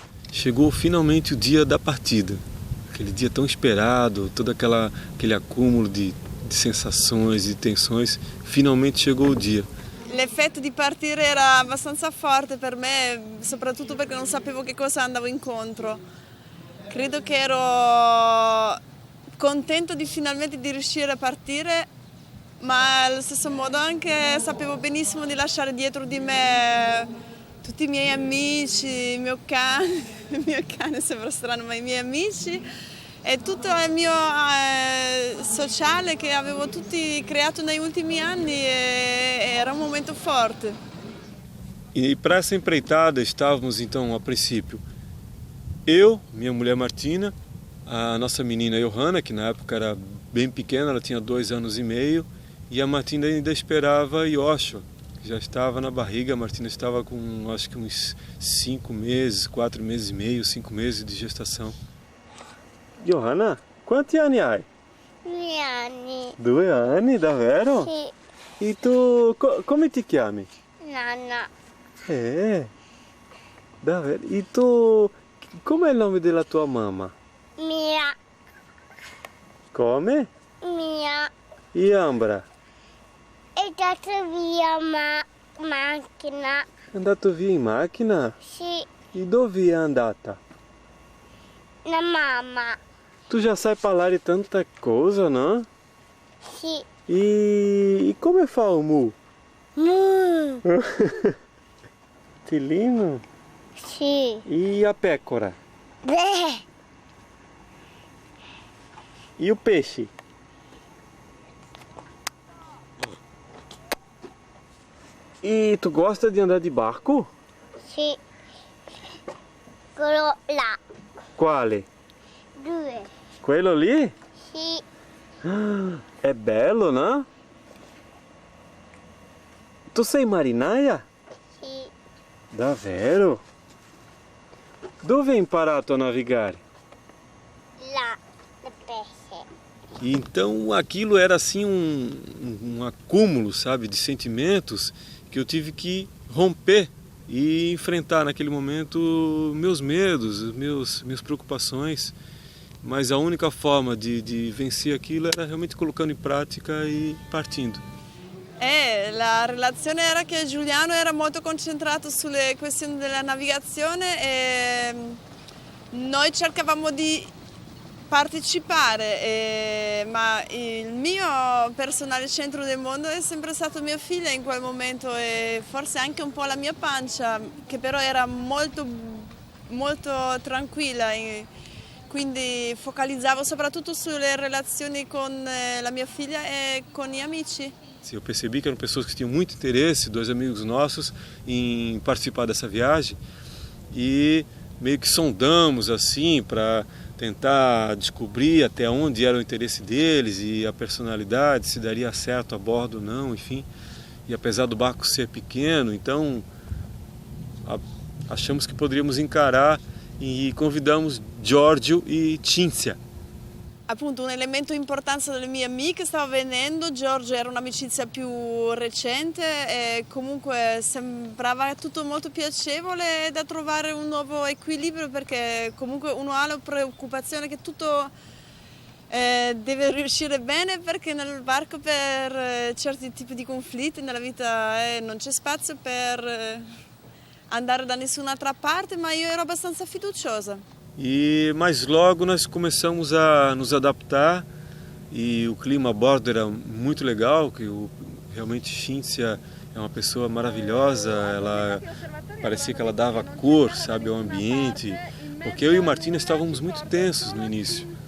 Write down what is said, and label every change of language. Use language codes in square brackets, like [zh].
[pt] Chegou finalmente o dia da partida, aquele dia tão esperado, todo aquele acúmulo de sensações e tensões, finalmente chegou o dia. [it] L'effetto di partire era abbastanza forte per me, soprattutto perché non sapevo che cosa andavo incontro. Credo che ero contento finalmente di riuscire a partire, ma allo stesso modo anche sapevo benissimo di lasciare dietro di me tutti i miei amici, il mio cane sembra strano, ma i miei amici e tutto il mio sociale che avevo tutti creato negli ultimi anni, era um momento forte. [pt] E para essa empreitada estávamos então a princípio eu, minha mulher Martina, a nossa menina Johanna, que na época era bem pequena, ela tinha 2 anos e meio, e a Martina ainda esperava Yoshua, que já estava na barriga. A Martina estava com acho que uns 5 meses, 4 meses e meio, 5 meses de gestação. [it] Johanna, quanti anni hai? 2 anni. 2 anni, davvero? Sì, E tu, come ti chiami? nonna. Davvero? E tu, com'è il nome della tua mamma? Mia, Come? mia. Iambra. È dato via macchina. È andato via in macchina? Sì, E dove è andata? la mamma. [pt] Tu já [it] sai parlare [pt] tanta coisa, não? [it] Sì. E come fa o mu? Mu. Tilino? Sì. E a pecora? Beh. [pt] E o peixe? E tu gosta de andar de barco? [it] Sì. Quello là. Quale? 2. Quello lì? Sì. [pt] É belo, não? [it] Tu sei marinaia? Sì. Davvero? Dove hai imparato a navigare? Là. Il pesce. [pt] E então aquilo era assim um acúmulo, sabe, de sentimentos que eu tive que romper e enfrentar naquele momento meus medos, minhas preocupações. Mas a única forma de vencer aquilo era realmente colocando em prática e partindo. [it] La relazione era che Giuliano era molto concentrato sulle questioni della navigazione e noi cercavamo di partecipare, ma il mio personale centro del mondo è sempre stato mia figlia in quel momento e forse anche un po' la mia pancia, che però era molto, molto tranquilla quindi focalizzavo soprattutto sulle relazioni con la mia figlia e con gli amici. [pt] Sim, eu percebi que eram pessoas que tinham muito interesse, dois amigos nossos, em participar dessa viagem e meio que sondamos assim para tentar descobrir até onde era o interesse deles e a personalidade, se daria certo a bordo ou não, enfim. E apesar do barco ser pequeno, então achamos que poderíamos encarar e convidamos Giorgio e Cinzia. [it] Appunto un elemento importante delle mie amiche stava venendo, Giorgio era un'amicizia più recente e comunque sembrava tutto molto piacevole da trovare un nuovo equilibrio perché comunque uno ha la preoccupazione che tutto deve riuscire bene perché nel barco per certi tipi di conflitti nella vita non c'è spazio per andare da nessun'altra parte, ma io ero abbastanza fiduciosa. [pt] Mas logo nós começamos a nos adaptar e o clima a bordo era muito legal, que realmente Cinzia é uma pessoa maravilhosa, ela parecia que ela dava cor, sabe, ao ambiente, porque eu e o Martino estávamos muito tensos no início.